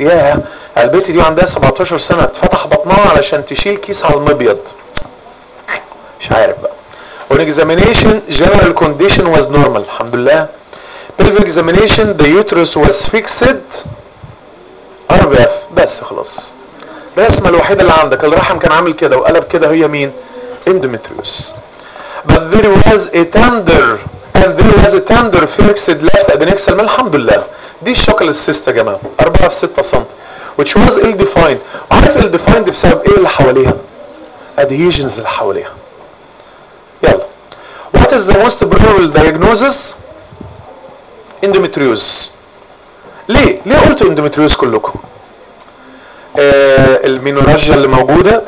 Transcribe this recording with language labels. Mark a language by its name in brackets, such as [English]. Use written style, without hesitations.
[Arabic] ياها. البنت دي عندها 17 سنة اتفتح بطنها علشان تشيل كيس على المبيض. مش عارف بقى. [English] On examination, general condition was normal. [Arabic] الحمد لله. [English] Pelvic examination, the uterus was fixed. [Arabic] RBF. بس خلاص. الرسمة الوحيدة اللي عندك. الرحم كان عامل كده وقلب كده هي مين? [English] Endometrius. But there was a tender. And there was a tender fixed left adnexal. [Arabic] الحمد لله. دي الشكل السيستة جماعة. 4×6 سنتي. [English] Which was ill-defined. [Arabic] عارف ill-defined بسبب ايه اللي حواليها? Adhesions اللي حواليها. يلا. [English] What is the most probable diagnosis? Endometriosis. [Arabic] ليه قلتوا endometriosis كلكم? المينوراجيا اللي موجودة.